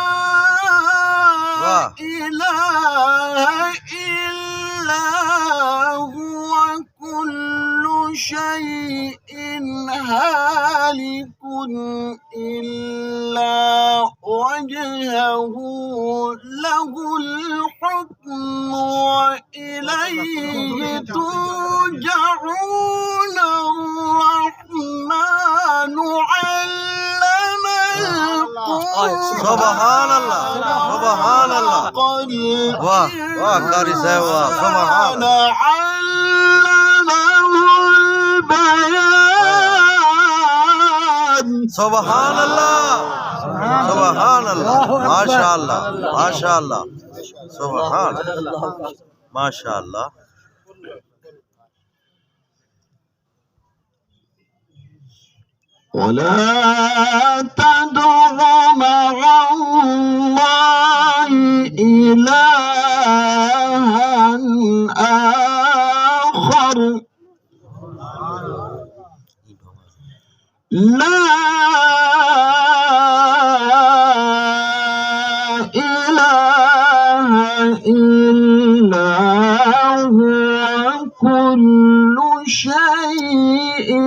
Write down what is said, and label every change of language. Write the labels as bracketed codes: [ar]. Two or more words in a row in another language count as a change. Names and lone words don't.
[ar] لا إله إلا هو كل شيء هالك إلا وجهه له الحكم وإليه ترجعون. الرحمن علم القرآن. سبحان اللہ سبحان اللہ. [ur] واہ واہ قاری صاحب واہ. [ar] سبحان علمه البيان. سبحان اللہ سبحان اللہ. ماشاء اللہ ماشاء اللہ. سبحان ماشاء اللہ. ولا تدع مع الله إلها آخر لا إله إلا هو كل شيء